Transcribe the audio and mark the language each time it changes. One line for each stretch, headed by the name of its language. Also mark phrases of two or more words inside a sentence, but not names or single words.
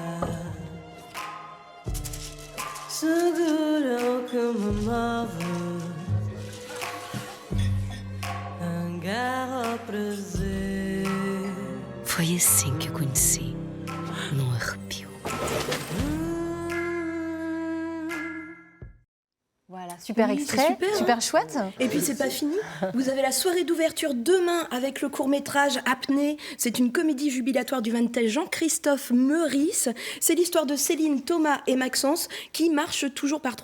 Portuguese: seguro que me move, agarra ao prazer. Foi assim que eu conheci, num arrepio.
French: Voilà, super Oui, extrait, c'est super, super hein. chouette. Et puis c'est pas fini. Vous avez la soirée d'ouverture demain avec le court-métrage Apnée. C'est une comédie jubilatoire du 20 Jean-Christophe Meurice. C'est l'histoire de Céline, Thomas et Maxence qui marchent toujours par 3.